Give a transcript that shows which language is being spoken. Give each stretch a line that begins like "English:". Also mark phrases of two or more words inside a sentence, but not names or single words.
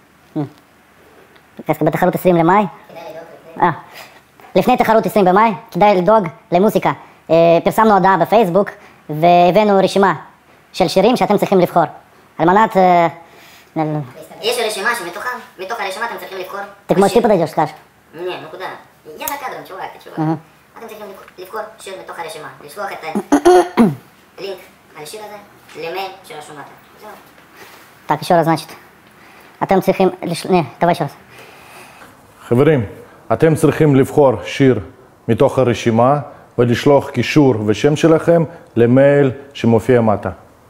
Hebrew: בתחרות 20 למאי... לפני תחרות 20 במאי, כדאי לדאוג למוזיקה. פרסמנו הודעה בפייסבוק, והבאנו רשימה של שירים שאתם צריכים לבחור. על מנת... יש רשימה שמתוך הרשימה אתם צריכים לבחור...
Russian: Ты можешь ты подойдешь, скажешь? Не, ну куда? Я за кадром, чувак, ты чувак.
Hebrew: אתם צריכים לבחור שיר מתוך הרשימה, לשלוח את הלינק על השיר הזה למייל של השומעת. זהו.
Russian: Так, еще раз, значит.
Hebrew: אתם צריכים...
Russian: Не, давай еще раз.
Hebrew: חברים, אתם צריכים לבחור שיר מתוך הרשימה ולשלוח קישור ושם שלכם למייל שמופיע מטה.